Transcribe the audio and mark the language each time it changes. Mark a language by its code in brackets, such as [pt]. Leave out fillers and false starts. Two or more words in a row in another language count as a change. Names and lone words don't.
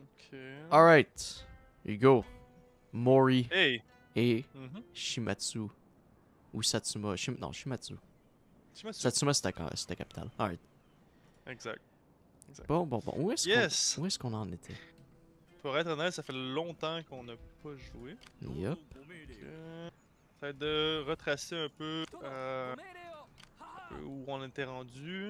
[en] Ok. Alright. Here you go. Mori Hey! [fr] et Mhm. Shimatsu. Ou Satsuma. Non, Shimatsu. Shimatsu. Satsuma, c'était la capitale. Alright. Exact. Exact. Bon. [en] Yes! [fr] Où est-ce qu'on en était? Pour être honnête, ça fait longtemps qu'on n'a pas joué. [en] Yup. [fr] Ça va être de retracer un peu où on était rendu.